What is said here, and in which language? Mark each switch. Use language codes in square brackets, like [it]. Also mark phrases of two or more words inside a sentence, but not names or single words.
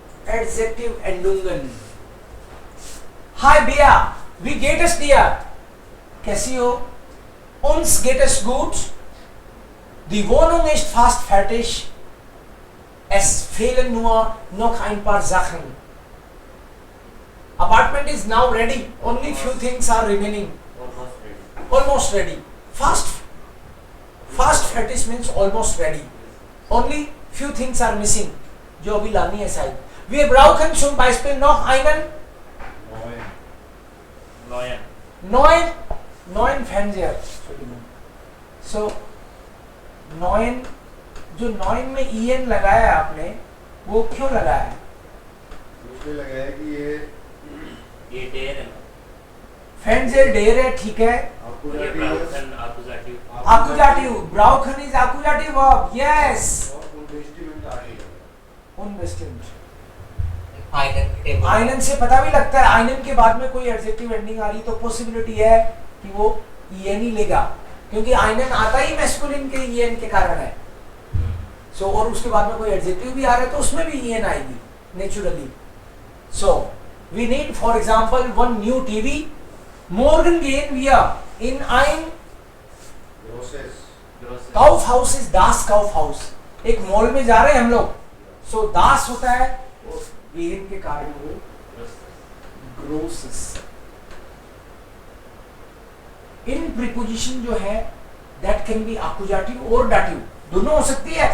[de] Adjective Endungen. Hi Bea, wie geht es dir? [hi] कैसी हो? [de] Uns geht es gut. Die Wohnung ist fast fertig. Es fehlen nur noch ein paar Sachen. [en] Apartment is now ready. Only few things are remaining. Almost ready. [de] Fast fertig [en] means almost ready. Only few things are missing. [hi] जो अभी लानी है शायद. [de] Wir brauchen zum Beispiel noch einen neuen Fernseher. So neuen, [hi] जो neuen में en लगाया है आपने, वो क्यों लगाया है? उसमें लगाया कि ये डेर है. Fernseher डेर है, ठीक है. Accusative. [en] Brauchen is accusative verb. Yes. [de] Unbestimmt. [hi] आइनन से पता भी लगता है. आइनन के बाद में कोई [en] adjective ending [hi] आ रही तो पॉसिबिलिटी है कि वो en ही लेगा, क्योंकि आइनन आता ही मैस्कुलिन के en के कारण है. सो और उसके बाद में कोई एडजेक्टिव भी आ रहा है तो उसमें भी en आएगी नेचुरली. [en] so we need for example one new TV. [de] Morgen gehen wir in ein Kaufhaus. ist das Kaufhaus. [hi] एक मॉल में जा रहे हैं हम लोग. सो दास होता है और gehen के कारण वो ग्रोसेस. [en] in preposition [hi] जो है [en] that can be accusative और dative, [hi] दोनों हो सकती है.